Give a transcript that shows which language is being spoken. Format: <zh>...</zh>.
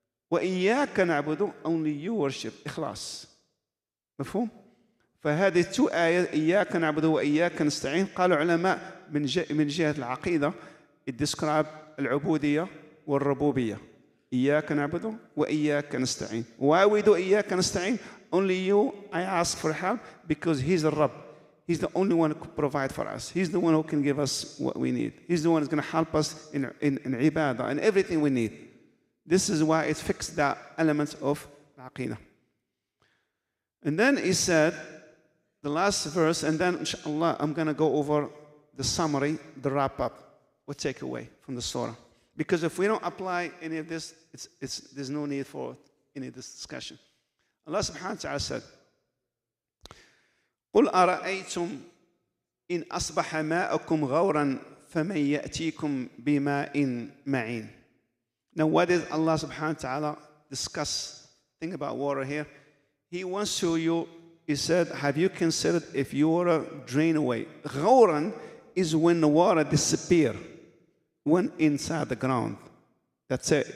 <ar>وإياك نعبد,</ar> <en>only you worship.</en> <ar>إخلاص. مفهوم؟ فهذه two آيات, إياك نعبد وإياك نستعين, قالوا علماء من جهة العقيدة,</ar> <en>it describe</en> <ar>العبودية والربوبية. إياك نعبد وإياك نستعين.</ar> <en>Why we do</en> <ar>إياك نستعين?</ar> <en>Only you, I ask for help, because He's the Rabb. He's the only one who can provide for us. He's the one who can give us what we need. He's the one who's going to help us in ibadah and everything we need. This is why it fixed that element of aqidah. And then he said, the last verse, and then inshallah, I'm going to go over the summary, the wrap-up, what takeaway from the surah. Because if we don't apply any of this, there's no need for any of this discussion.</en> <ar>Allah subhanahu wa ta'ala said, قُلْ أَرَأَيْتُمْ إِنْ أَصْبَحَ مَاءُكُمْ غَوْرًا فَمَنْ يَأْتِيكُمْ بِمَاءٍ مَعِينٍ.</ar> <en>Now, what did Allah subhanahu wa ta'ala discuss? Think about water here. He wants to you, He said, have you considered if your water drain away? غَوْرًا is when the water disappears, when inside the ground. That's it.</en>